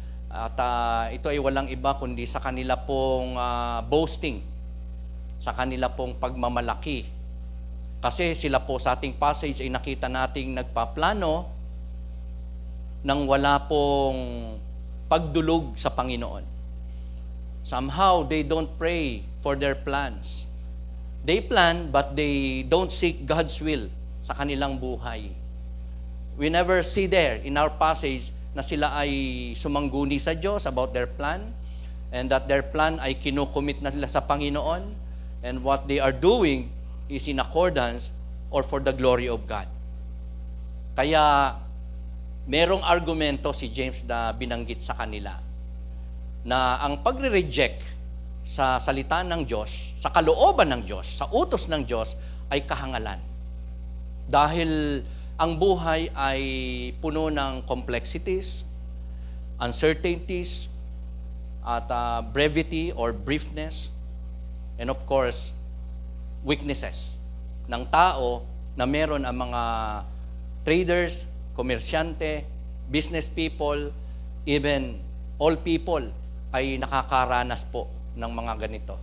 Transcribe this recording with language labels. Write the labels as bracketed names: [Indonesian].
[Filipino] At ito ay walang iba kundi sa kanila pong boasting, sa kanila pong pagmamalaki. Kasi sila po sa ating passage ay nakita nating nagpaplano nang wala pong pagdulog sa Panginoon. [English] Somehow, they don't pray for their plans. They plan, but they don't seek God's will [Filipino] sa kanilang buhay. [English] We never see there in our passage [Filipino] na sila ay sumangguni sa Diyos [English] about their plan, and that their plan [Filipino] ay kinukomit na sila sa Panginoon, [English] and what they are doing is in accordance or for the glory of God. [Filipino] Kaya, merong argumento si James na binanggit sa kanila na ang pagre-reject sa salita ng Diyos, sa kalooban ng Diyos, sa utos ng Diyos ay kahangalan. Dahil ang buhay ay puno ng complexities, uncertainties, at brevity or briefness, [English] and of course, weaknesses [Filipino] ng tao na meron ang mga traders, komersyante, business people, even all people ay nakakaranas po ng mga ganito.